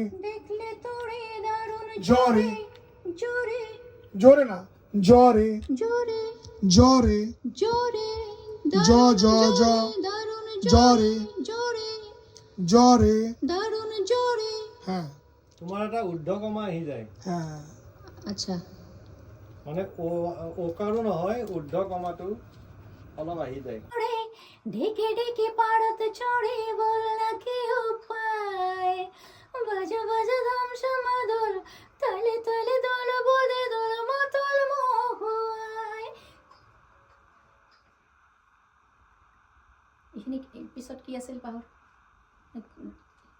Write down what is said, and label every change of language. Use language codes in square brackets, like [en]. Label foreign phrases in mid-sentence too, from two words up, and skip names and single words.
[bn] দেখলে তোরে দারুণ জরে জোরে জোরে না জরে জোরে জরে জোরে জ জ জ দারুণ জরে জোরে জরে দারুণ জোরে। [as] হ্যাঁ তোমাৰ এটা ঊৰ্ধ্বকমা আহি যায়, হ্যাঁ আচ্ছা মানে ওকাৰো নহয়, ঊৰ্ধ্বকমাটো অলপ আহি যায়। [bn] ঢেকে ঢেকে পারত চড়ে বল না কি উপায়, বাজা বাজা ধাম সমাদল তালে তালে দল বলে দল মাতল মহুয়ায়। [as] এইখিনি পিছত কি আছিল পাহৰ